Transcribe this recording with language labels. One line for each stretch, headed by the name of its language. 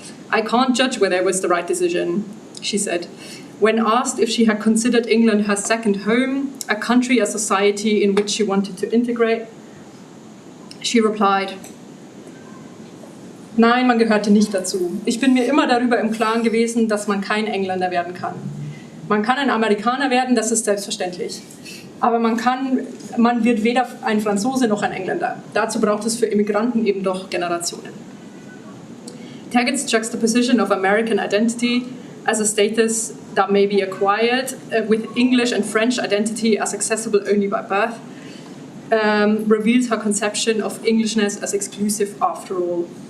English: "I can't judge whether it was the right decision," she said. When asked if she had considered England her second home, a country, a society in which she wanted to integrate, she replied,
German: "Nein, man gehörte nicht dazu. Ich bin mir immer darüber im Klaren gewesen, dass man kein Engländer werden kann. Man kann ein Amerikaner werden, das ist selbstverständlich. Aber man wird weder ein Franzose noch ein Engländer. Dazu braucht es für Immigranten eben doch Generationen."
English: Tergit's juxtaposition of American identity as a status that may be acquired with English and French identity as accessible only by birth reveals her conception of Englishness as exclusive after all.